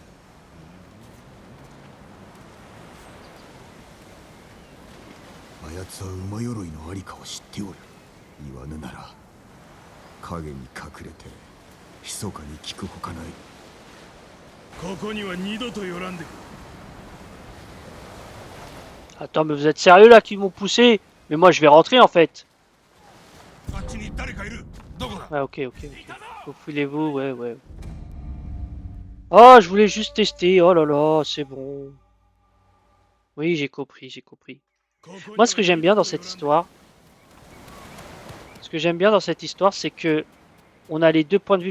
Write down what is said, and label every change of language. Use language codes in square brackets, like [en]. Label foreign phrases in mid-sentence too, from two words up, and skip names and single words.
[ja] あやつは馬鎧のありかを知っておる。言わぬなら影に隠れて密かに聞くほかない。ここには二度と寄らんでくれ。 [fr] Attends, mais vous êtes sérieux là qui m'ont poussé? Mais moi je vais rentrer en fait. [ja] あっちに誰かいる。どこだ。 [fr] Ouais, ok, ok. Faufilez-vous, ouais, ouais. Oh, je voulais juste tester. Oh là là, c'est bon. Oui, j'ai compris, j'ai compris. Moi, ce que j'aime bien dans cette histoire, c'est que on a les deux points de vue.